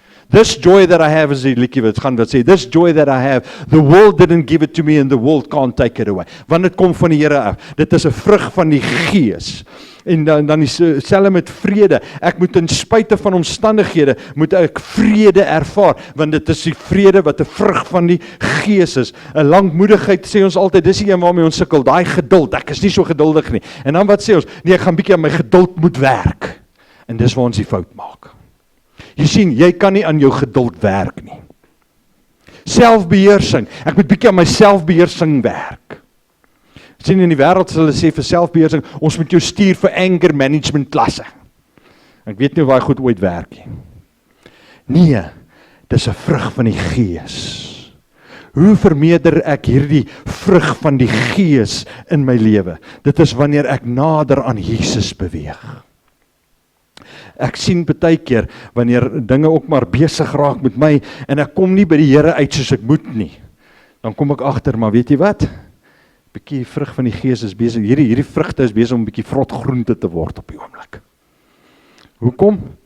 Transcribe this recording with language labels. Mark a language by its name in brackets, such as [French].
[English] This joy that I have, [Afrikaans] is die liedjie wat gaan sê, [English] this joy that I have, the world didn't give it to me and the world can't take it away. [Afrikaans] Want dit kom van die Here af. Dit is 'n vrug van die Gees. En dan dieselfde met vrede. Ek moet ten spyte van omstandighede, moet ek vrede ervaar, want dit is die vrede wat 'n vrug van die Gees is. 'n Lankmoedigheid sê ons altyd, dis die een waarmee ons sukkel, daai geduld, ek is nie so geduldig nie. En dan wat sê ons? Nee, ek gaan bietjie aan my geduld moet werk. En dis waar ons die fout maak. Jy sien, jy kan nie aan jou geduld werk nie. Selfbeheersing, ek moet bietjie aan my selfbeheersing werk. Sien, in die wêreld sal hulle sê vir selfbeheersing, ons moet jou stuur vir anger management klasse. Ek weet nie of daai goed ooit werk nie. Nee, dis 'n vrug van die Gees. Hoe vermeerder ek hierdie vrug van die Gees in my lewe? Dit is wanneer ek nader aan Jesus beweeg. Ek sien baie keer, wanneer dinge ook maar besig raak met my, en ek kom nie by die Here uit soos ek moet nie, dan kom ek agter, maar weet jy wat? Bietjie vrug van die Gees is besig, hierdie vrugte is besig om bietjie vrot groente te word op die oomblik. Hoekom?